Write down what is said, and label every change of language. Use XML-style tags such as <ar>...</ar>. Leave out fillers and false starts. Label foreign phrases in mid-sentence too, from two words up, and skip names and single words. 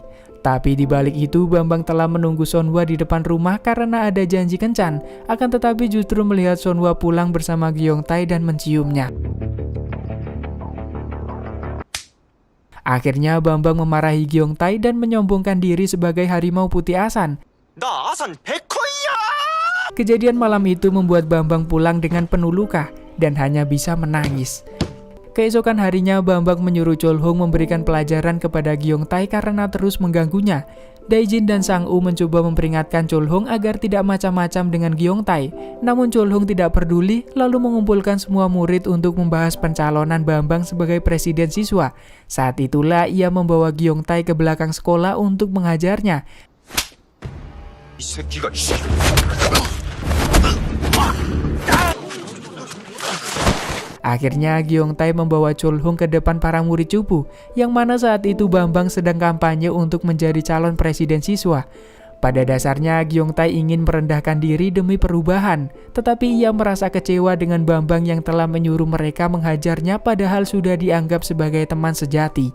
<id>Tapi di balik itu Bambang telah menunggu Sonhwa di depan rumah karena ada janji kencan, akan tetapi justru melihat Sonhwa pulang bersama Gyeongtae dan menciumnya. Akhirnya Bambang memarahi Gyeongtae dan menyombongkan diri sebagai harimau putih asan.</id> <ko>나 아산 백호야.</ko> <id>Kejadian malam itu membuat Bambang pulang dengan penuh luka dan hanya bisa menangis. Keesokan harinya Bambang menyuruh Cholhong memberikan pelajaran kepada Gyeongtae karena terus mengganggunya. Daijin dan Sang-woo mencoba memperingatkan Chol-hong agar tidak macam-macam dengan Gyeongtae. Namun Chol-hong tidak peduli, lalu mengumpulkan semua murid untuk membahas pencalonan Bambang sebagai presiden siswa. Saat itulah ia membawa Gyeongtae ke belakang sekolah untuk menghajarnya.</id> <ko>이 새끼가</ko> <id>Akhirnya Gyeongtae membawa Chol-hong ke depan para murid cupu, yang mana saat itu Bambang sedang kampanye untuk menjadi calon presiden siswa. Pada dasarnya Gyeongtae ingin merendahkan diri demi perubahan, tetapi ia merasa kecewa dengan Bambang yang telah menyuruh mereka menghajarnya padahal sudah dianggap sebagai teman sejati.</id>